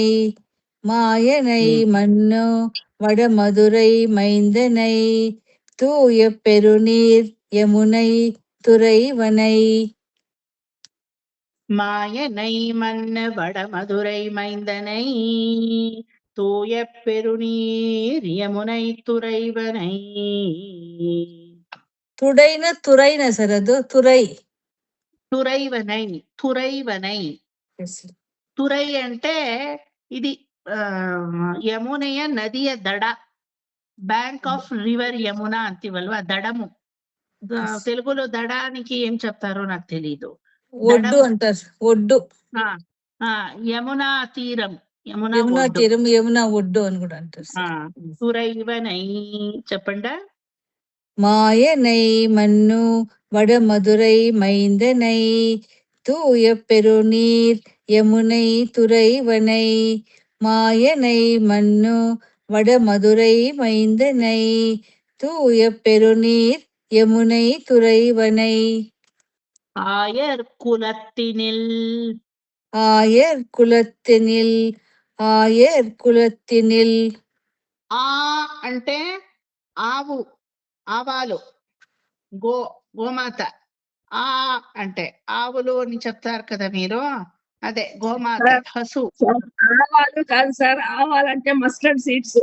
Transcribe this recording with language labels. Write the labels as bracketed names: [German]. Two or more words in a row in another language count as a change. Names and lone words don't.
[Tamil] மாயனை மன்னு வடமதுரை மைந்தனை தூய பெருநீர் யமுனை துறைவனை. மாயனை மன்னு வடமதுரை மைந்தனை தூய பெருநீர் யமுனை துறைவனை. [Kannada] ತುರೈನ ಸರ್ ಅದು ತುರೈ. [Tamil] துறைவனை துறைவனை. [Telugu] తురై అంటే ఇది [Kannada] ಯಮುನಯ ನದಿಯ ದಡ, [English] bank of river Yamuna [Telugu] అంతివల్వా, దడము. తెలుగులో దడానికి ఏం చెప్తారో నాకు తెలీదు. ఒడ్డు అంటారు, ఒడ్డు. యమునా తీరం, యమునా తీరం, యమునా ఒడ్డు అని కూడా అంటారు. తురైవనై చెప్పండా. [Tamil] மாயனை மன்னு வடமதுரை மைந்தனை தூய பெருநீர் யமுனை துறைவனை. மாயனை மன்னு வடமதுரை மைந்தனை தூய பெருநீர் யமுனை துறைவனை. ஆயர் குலத்தினில் ஆயர் குலத்தினில் ஆயர் குலத்தினில். [Telugu] ఆ అంటే ఆవు, ఆవాలు, గోమాత. ఆ అంటే ఆవులు అని చెప్తారు కదా మీరు, అదే గోమాత, హసు. ఆవాలు కాదు సార్, ఆవాలంటే [English] mustard seeds.